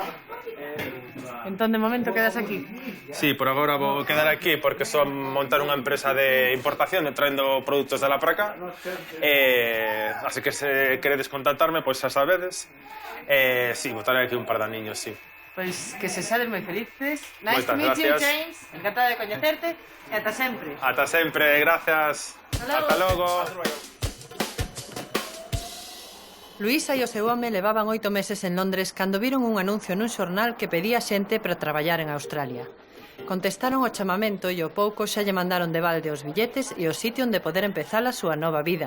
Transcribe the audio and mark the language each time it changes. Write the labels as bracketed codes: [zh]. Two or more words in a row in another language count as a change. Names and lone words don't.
[gl] Entón, de momento, quedas aquí? Sí, por agora vou quedar aquí porque son montar unha empresa de importación e traendo produtos de lá para cá. Así que se queredes contactarme, pois xa sabedes. Sí, vou estar aquí un par de aniños, sí. Pois que se sades moi felices. [en] Nice [gl] Moitas [en] to meet you, [gl] gracias. [en] James. [gl] Encantada de coñecerte. E ata sempre. Ata sempre, gracias. Ata logo. Luísa e o seu home levaban 8 meses en Londres cando viron un anuncio nun xornal que pedía xente para traballar en Australia. Contestaron o chamamento e ao pouco xa lle mandaron de balde os billetes e o sitio onde poder empezar a súa nova vida.